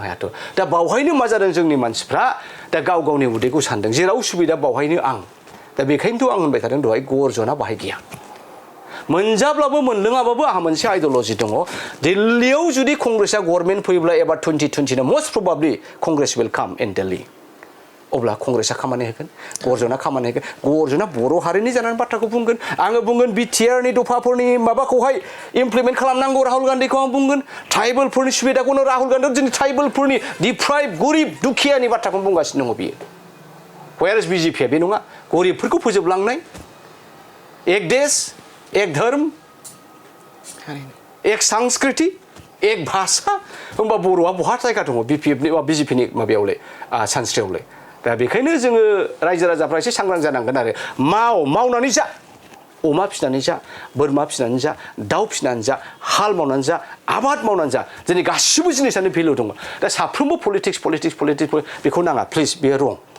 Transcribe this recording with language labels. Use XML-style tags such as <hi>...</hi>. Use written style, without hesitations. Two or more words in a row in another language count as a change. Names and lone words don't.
<brx>हायाथ' दा बावहायनो मा जादों जोंनि मानसिफ्रा दा गाव गावनि उदैखौ सानदों जेराव सुबिदा बावहायनो आं दा बेखायनोथ' आं होनबाय थादों दहाय गर्जना बाहाय गैया मोनजाब्लाबो मोनलोङाबाबो आंहा मोनसे आइडियल'जि दङ दिल्लीयाव जुदि कंग्रेसआ गभर्नमेन्ट फैयोब्ला एबार 2020</brx> <en>must probably Congress will come in Delhi</en> <brx>अब्ला कंग्रेसआ खामानि होगोन गर्जना खामानि होगोन गर्जना बर' हारिनि जानानै बाथ्राखौ बुंगोन आङो बुंगोन बिटिआरनि दफाफोरनि माबाखौहाय इमप्लिमेन्ट खालामनांगौ राहुल गान्धीखौ आं बुंगोन ट्राइबेलफोरनि सुबिदाखौनो राहुल गान्धीआ जोंनि ट्राइबेलफोरनि डिप्राइभ गरिब दुखियानि बाथ्राखौ बुंगासिनो दङ बियो</brx> <en>where is</en> <brx>BJPआ बे नङा गरिबफोरखौ फोजोबलांनाय</brx> <hi>एक देश एक धर्म एक संस्कृति एक भाषा</hi> <brx>होमबा बर'आ बहा जायगा दङ BJPनि माबायावलाय सानस्रियावलाय दा बेखायनो जोङो रायजो राजाफ्रा एसे सांग्रां जानांगोन आरो मावनानै जा अमा फिनानै जा बोरमा फिनानै जा दाउ फिनानै जा हाल मावनानै जा आबाद मावनानै जा जोंनि गासिबो जिनिसानो भेलु दङ दा साफ्रोमबो पलिटिक्स बेखौ नाङा प्लिज बेयो रं</brx>